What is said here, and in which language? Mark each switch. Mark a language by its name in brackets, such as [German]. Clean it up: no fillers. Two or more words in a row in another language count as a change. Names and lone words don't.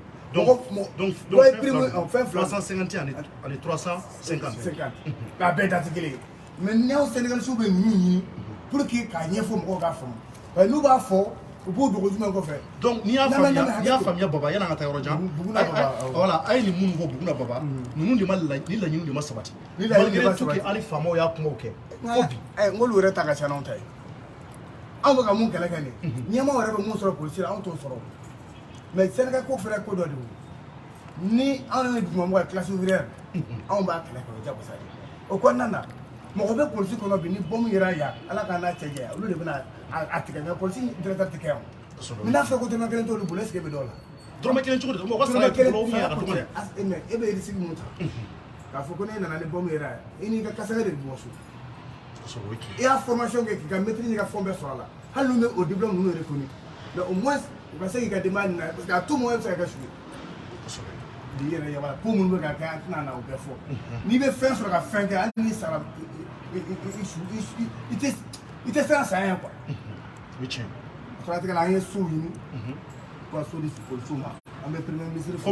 [Bambara] donc fɛn 351 ani 350 k'a bɛɛ da tɛ kelen ye mais n'aw sénégalisiw bɛ ninnu ɲini [French] pour que [Bambara] k'a ɲɛfɔ mɔgɔw k'a faamu [French] parce que [Bambara] n'u b'a fɔ u b'o dogo jumɛn kɔfɛ donc n'i y'a faamuya Baba yan'an ka taa yɔrɔ jan voilà a ye nin minnu fɔ Buguna Baba ninnu de ma ni laɲiniw de ma sabati [French] malgré tout que [Bambara] hali faamaw y'a kumaw kɛ fo bi n k'olu yɛrɛ ta ka ca n'anw ta ye anw bɛ ka mun kɛlɛ kɛ nin ɲɛmaaw yɛrɛ bɛ mun sɔrɔ polisi la anw t'o sɔrɔ mais Sénégal ko fɛnɛ ko dɔ de don ni anw ye dugumamɔgɔ ye [French] classe ouvrière [Bambara] anw b'a kɛlɛ kɛ o jagosa de o kɔnɔna na mɔgɔ bɛ polisi kɔnɔ bi ni bɔmu yera yan ala k'an n'a cɛ janya olu de bɛna a tigɛ mais polisi directeur tɛ kɛ yan mais n'a fɛ ko dɔrɔmɛ kelen t'olu bolo [French] est ce que [Bambara] e bɛ dɔw la dɔrɔmɛ kelen cogo di mɔgɔ sara ye kɔlɔlɔ min ye a ka dɔgɔ dɛ mais e bɛ risque mun ta k'a fɔ ko n'e nana ni bɔmu yera yan i n'i ka kasɛgɛ de bɛ bɔ so i y'a formation kɛ k'i ka maîtrise n'i ka fɛnw bɛɛ sɔrɔ a la hali n'u bɛ o diplôme ninnu reconnu mais [French] au moins [Bambara] u ka se k'i ka denbaya nin na [French] parce que à tout moment [Bambara] e bɛ se ka kɛ su ye di yɛrɛ yaba ko minnu bɛ ka kɛ an tɛna na o bɛɛ fɔ n'i bɛ fɛn sɔrɔ ka fɛn kɛ hali n'i sara i tɛ siran saya quoi siratigɛ la an ye so ɲini ka so di polisiw ma an bɛ [French] premier ministre [Bambara] fo